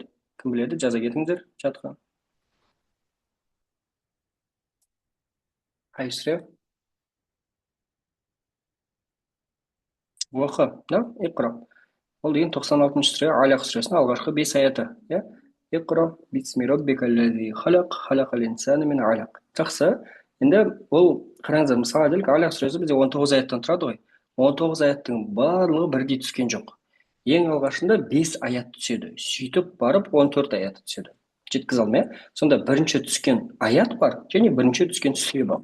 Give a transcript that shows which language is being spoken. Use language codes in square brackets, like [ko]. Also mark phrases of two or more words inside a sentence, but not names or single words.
[kk] Кім біледі? Жаза кетіңіздер чатқа. Қайсы сүре? Оқы, да? Иқра. Ол деген 96-шы сүре, Алақ сүресінің алғашқы 5 аяты. Иә? [ar] اقرأ باسم ربك الذي خلق خلق الإنسان من علق. [kk] Жақсы. Енді ол қараңыздар, мысалы делік Алақ сүресі бізде 19 аяттан тұрады ғой. 19 аяттың барлығы бірдей түскен жоқ. Ең алғашында 5 аят түседі. Сөйтіп барып 14 аят түседі. Жеткізе алдым, иә? Сонда бірінші түскен аят бар, және бірінші түскен сүре бар.